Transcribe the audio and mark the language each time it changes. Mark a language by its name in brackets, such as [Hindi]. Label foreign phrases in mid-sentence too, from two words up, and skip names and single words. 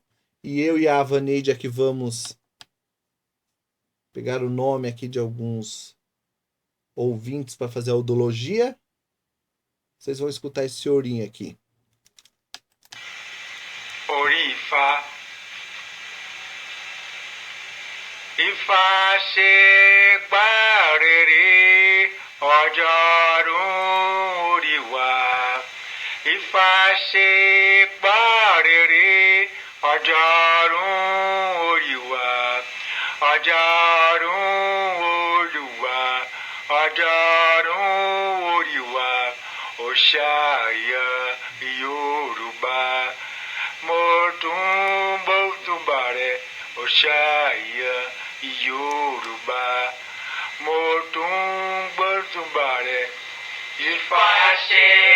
[Portuguese] E eu e a Avaneide aqui vamos pegar o nome aqui de alguns ouvintes para fazer a odologia. Vocês vão escutar esse chorinho aqui. [Yoruba] Orifa Ifa se parere ojarum oriwa Ifa se parere ojarum oriwa Ojarum oriwa Ojarum oriwa Oshaya Yoruba Motum Botumbare Oshaya Yoruba Motum Botumbare Ifashe